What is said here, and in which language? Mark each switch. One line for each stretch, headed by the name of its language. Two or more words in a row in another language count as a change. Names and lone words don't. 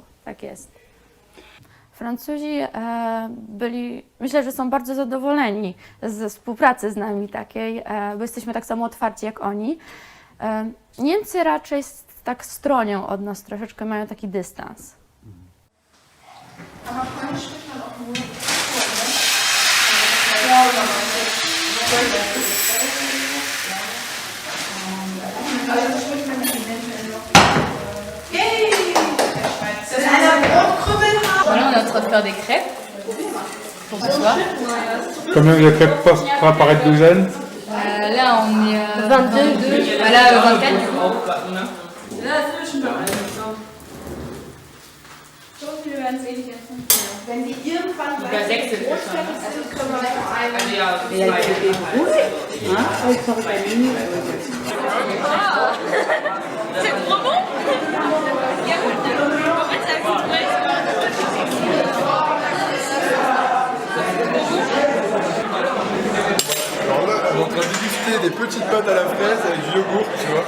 Polish: Tak jest. Francuzi byli, myślę, że są bardzo zadowoleni ze współpracy z nami takiej, bo jesteśmy tak samo otwarci jak oni. Niemcy raczej tak stronią od nas, troszeczkę mają taki dystans.
French: Voilà, on est en train de faire des crêpes pour ce soir. Combien de crêpes pour apparaître douzaine? Là, on est à 22. Voilà, 24 du coup.
German: Wenn die irgendwann Über 6 sind wir schon. also können wir noch einmal. Also ja,
French: C'est trop bon. Alors là, on est en train de déguster des petites pâtes à la fraise avec du yogourt, tu vois.